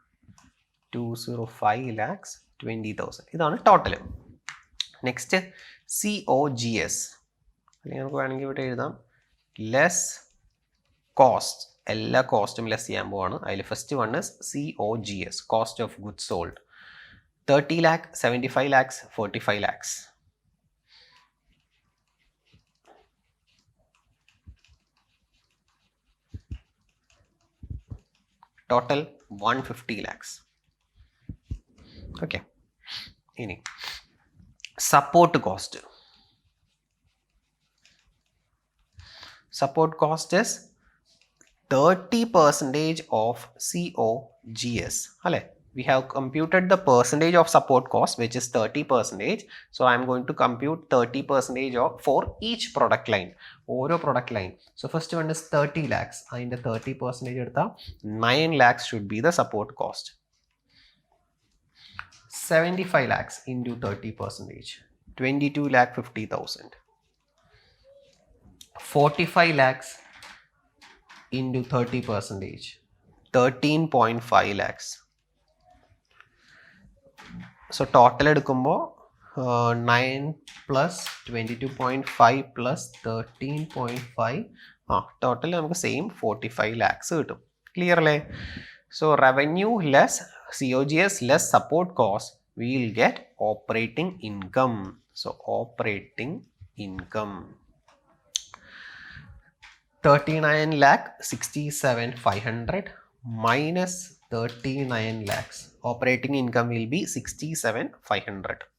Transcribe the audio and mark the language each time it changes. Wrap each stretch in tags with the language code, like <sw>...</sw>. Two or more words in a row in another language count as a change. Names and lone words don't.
<ml>205,20,000 ഇതാണ് ടോട്ടൽ. നെക്സ്റ്റ് COGS, അല്ലെങ്കിൽ നമുക്ക് വേണമെങ്കിൽ ഇവിടെ എഴുതാം</ml> <en>less cost.</en> <ml>എല്ലാ കോസ്റ്റും ലെസ് ചെയ്യാൻ പോവാണ്. അതിൽ</ml> <en>first one is COGS, cost of goods sold. 30 lakh, 75 lakhs, 45 lakhs. Total 150 lakhs.</en> <ml>Okay. ഇനി</ml> <en>support cost. support cost is 30% of COGS.</en> <ml>അല്ലേ?</ml> <en>We have computed the percentage of support cost, which is 30%. So I am going to compute 30% of for each product line. Oro product line. So first one is 30 lakhs. And the 30% edutha 9 lakhs should be the support cost. 75 lakhs into 30%. 22,50,000. 45 lakhs into 30%. 13.5 lakhs. So total</en> <ml>എടുക്കുമ്പോൾ 9 plus 22.5 plus 13.5, ടോട്ടൽ നമുക്ക് സെയിം 45 lakhs കിട്ടും. ക്ലിയർ അല്ലേ?</ml> <en>So revenue less COGS less support cost, we will get operating income. So operating income 39,67,500 minus 39 lakhs. Operating income will be 67,500.</en>